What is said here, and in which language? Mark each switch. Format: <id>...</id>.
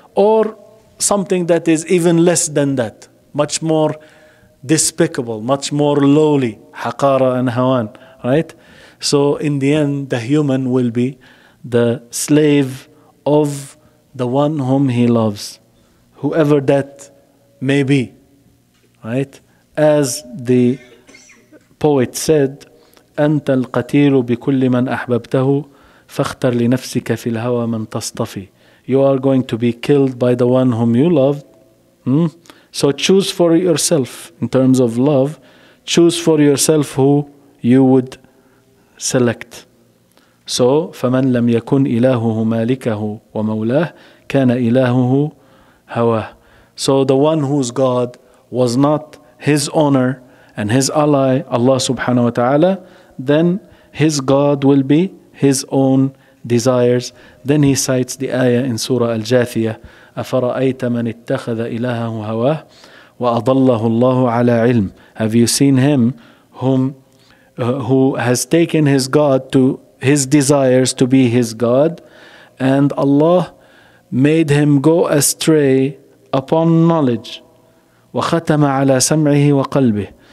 <en>Or something that is even less than that, much more despicable, much more lowly, haqara and hawan, right? So in the end, the human will be the slave of the one whom he loves, whoever that may be, right? As the poet said,</en> <ar>أنت القتيل بكل من أحببته فاختر لنفسك في الهوى من تصطفي.</ar> <en>You are going to be killed by the one whom you loved. So choose for yourself, in terms of love, choose for yourself who you would select.</en> <ar>So فمن لم يكن إلهه مالكه ومولاه كان إلهه هواه.</ar> <en>So the one whose God was not his owner and his ally, Allah subhanahu wa ta'ala, then his God will be his own desires. Then he cites the ayah in Surah Al-Jathiyah,</en> <ar>أَفَرَأَيْتَ مَنِ اتَّخَذَ إِلَهَهُ هَوَاهُ وَأَضَلَّهُ اللَّهُ عَلَى عِلْمٍ.</ar> <en>Have you seen him who has taken his God to his desires to be his God, and Allah made him go astray upon knowledge.</en> <ar>وَخَتَمَ عَلَى سَمْعِهِ وَقَلْبِهِ.</ar>